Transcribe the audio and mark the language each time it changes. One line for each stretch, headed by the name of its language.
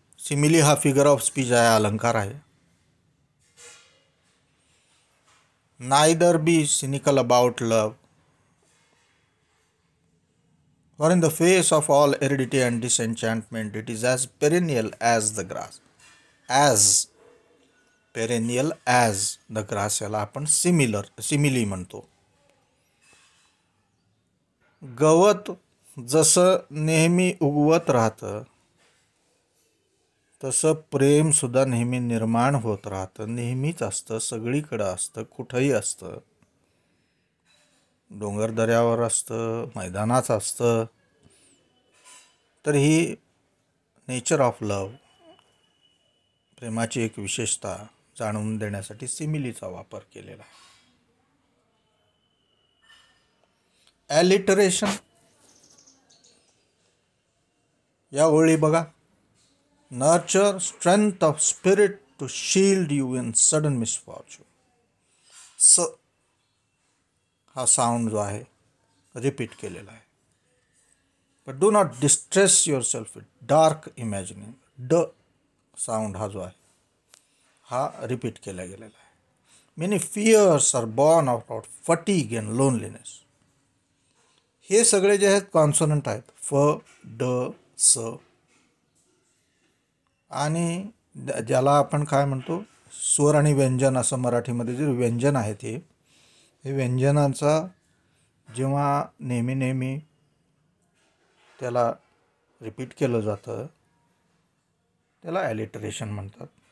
Marathi: Simile हा figure of speech आहे, अलंकार आहे.
English: Neither be cynical about love, for in the face of all aridity and disenchantment, it is as perennial as the grass. As perennial as the grass
Marathi: याला आपण simile म्हणतो. गवत जसं नेहमी उगवत राहतं तसं प्रेम सुद्धा नेहमी निर्माण होत राहतं, नेहमीच असतं, सगळीकडं असतं, कुठंही असतं. डोंगर दऱ्यावर असतं, मैदानात असतं. तर ही
English: nature of love,
Marathi: प्रेमाची एक विशेषता जाणून देण्यासाठी सिमिलीचा वापर केलेला आहे. ॲलिटरेशन या ओळी बघा.
English: Nurture strength of spirit to shield you in sudden misfortune.
Marathi: स हा साऊंड जो आहे रिपीट केलेला आहे.
English: But do not distress yourself with dark imagining.
Marathi: ड साऊंड हा जो आहे हा रिपीट केला गेलेला आहे.
English: Many fears are born out of fatigue and loneliness.
Marathi: हे सगळे जे आहेत कॉन्सोनंट आहेत. फ, ड, स आणि ज्याला आपण काय म्हणतो स्वर आणि व्यंजन असं मराठीमध्ये जे व्यंजन आहेत हे व्यंजनांचा जेव्हा नेहमी त्याला रिपीट केलं जातं त्याला ॲलिटरेशन म्हणतात.